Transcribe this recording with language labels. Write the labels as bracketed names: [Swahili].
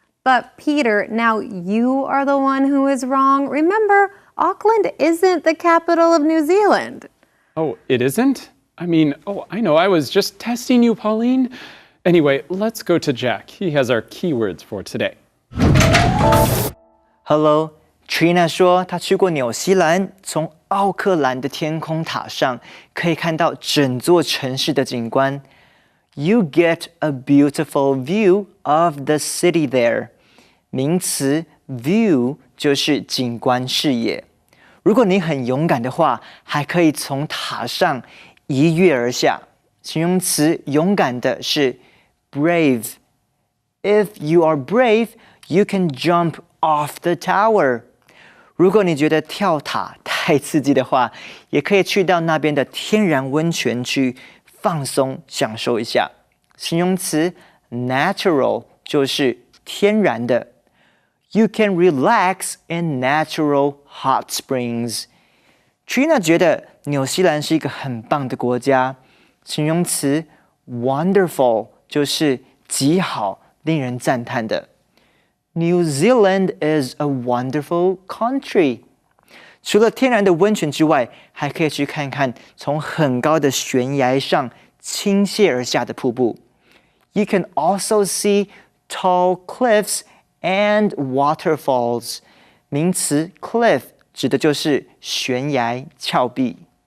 [English] But Peter, now you are the one who is wrong. Remember, Auckland isn't the capital of New Zealand. Oh, it isn't? I mean, oh, I know. I was just testing you, Pauline. Anyway, let's go to Jack. He has our keywords for today. [Chinese] Hello, Trina 说她去过纽西兰，从奥克兰的天空塔上可以看到整座城市的景观。 [English] You get a beautiful view of the city there. [Chinese] 名词 view 就是景观视野。如果你很勇敢的话，还可以从塔上一跃而下。形容词勇敢的是 brave. [English] If you are brave, you can jump off the tower. [Chinese] 如果你觉得跳塔太刺激的话，也可以去到那边的天然温泉区放松享受一下。形容词 natural 就是天然的。 [English] You can relax in natural hot springs. [Chinese] Trina 觉得纽西兰是一个很棒的国家。形容词 wonderful 就是极好、令人赞叹的。 [English] New Zealand is a wonderful country. [Chinese] 除了天然的温泉之外，还可以去看看从很高的悬崖上倾泻而下的瀑布。 [English] You can also see tall cliffs and waterfalls. [Chinese] 名词 cliff 指的就是悬崖、峭壁。